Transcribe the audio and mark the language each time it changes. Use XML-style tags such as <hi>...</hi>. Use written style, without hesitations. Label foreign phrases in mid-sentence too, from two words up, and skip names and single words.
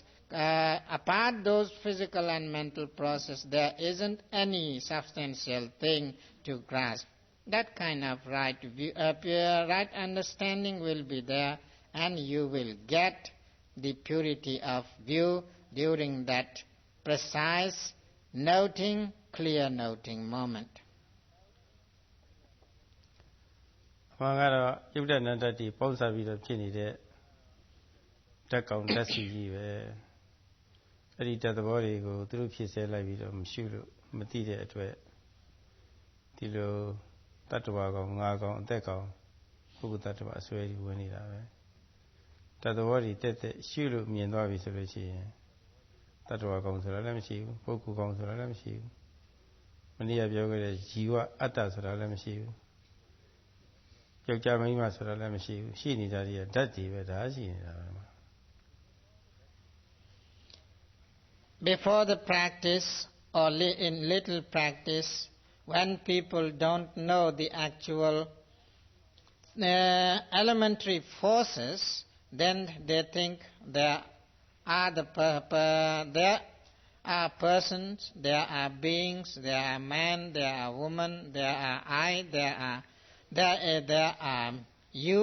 <en>Apart those physical and mental process, there isn't any substantial thing to grasp. That kind of right understanding will be there, and you will get the purity of view during that precise noting, clear noting moment.</en> <my>ဘာကတော့ယုတ်တနတ္တတိပေါင်းစားပြီးတော့ဖြစ်နေတဲ့ဓာတ်ကောင်ဓာတ်စီကြီးပဲအဲ့ဒီဓာတ်သဘောတွေကိုသူတို့ဖြစ်ဆဲလိုက်ပြီးတော့ မရှုလို့မသိတဲ့အတွက်ဒီလိုတတ္တဝါကောင်ငါကောင်အသက်ကောင်ပုဂ္ဂိုလ်တတ္တဝါအစွဲကြီးဝင်နေတာပဲဓာတ်သဘောတွေတက်တက်ရှုလို့မြင်သွားပြီဆိုလို့ရှိရင်တတ္တဝါကောင်ဆိုတာလည်းမရှိဘူးပုဂ္ဂိုလ်ကောင်ဆိုတာလည်းမရှိဘူးမနေ့ကပြောခဲ့တဲ့ဇီဝအတ္တဆိုတာလည်းမရှိဘူးယောက်ျားမိန်းမဆိုတာလည်းမရှိဘူးရှိနေတာတွေကဓာတ်တွေပဲဒါရှိနေတာပဲ</my> <en>Before the practice or in little practice, when people don't know the actual elementary forces, then they think there are there are persons, there are beings, there are men, there are women, there are I, there are you.</en>